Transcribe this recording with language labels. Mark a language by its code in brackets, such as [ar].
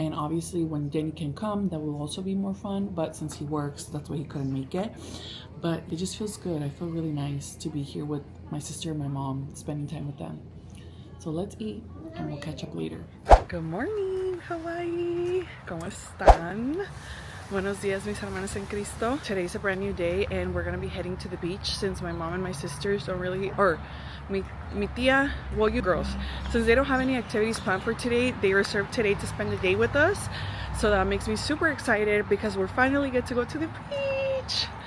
[en] And obviously when Danny can come, that will also be more fun, but since he works, that's why he couldn't make it. But it just feels good. I feel really nice to be here with my sister and my mom, spending time with them. So let's eat and we'll catch up later. Good morning, Hawaii. [es] ¿Cómo están? Buenos días, mis hermanos en Cristo. [en] Today's a brand new day and we're gonna be heading to the beach, since my mom and my sisters don't really, or [es] mi tia, [en] well, you girls, since they don't have any activities planned for today, they reserved today to spend the day with us. So that makes me super excited, because we're finally get to go to the beach.